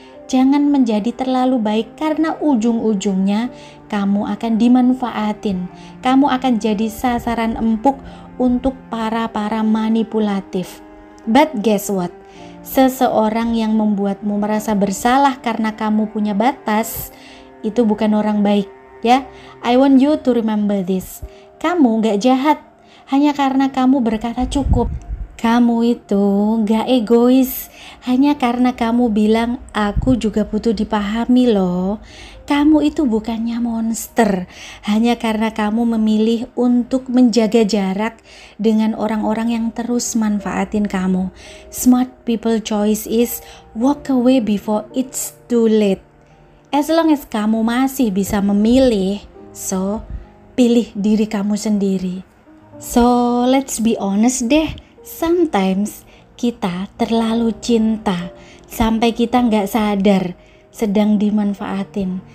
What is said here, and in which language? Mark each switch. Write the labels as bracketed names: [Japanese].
[Indonesian] Jangan menjadi terlalu baik karena ujung-ujungnya kamu akan dimanfaatin. Kamu akan jadi sasaran empuk untuk para manipulatif. [English] But guess what? [Indonesian] Seseorang yang membuatmu merasa bersalah karena kamu punya batas, itu bukan orang baik, ya. [English] I want you to remember this. [Indonesian] Kamu gak jahat hanya karena kamu berkata cukup. Kamu itu gak egois hanya karena kamu bilang aku juga butuh dipahami loh. Kamu itu bukannya monster hanya karena kamu memilih untuk menjaga jarak dengan orang-orang yang terus manfaatin kamu. [English] Smart people choice is walk away before it's too late. As long as [Indonesian] kamu masih bisa memilih, so pilih diri kamu sendiri. [English] So let's be honest [Indonesian] deh. Sometimes kita terlalu cinta sampai kita gak sadar sedang dimanfaatin.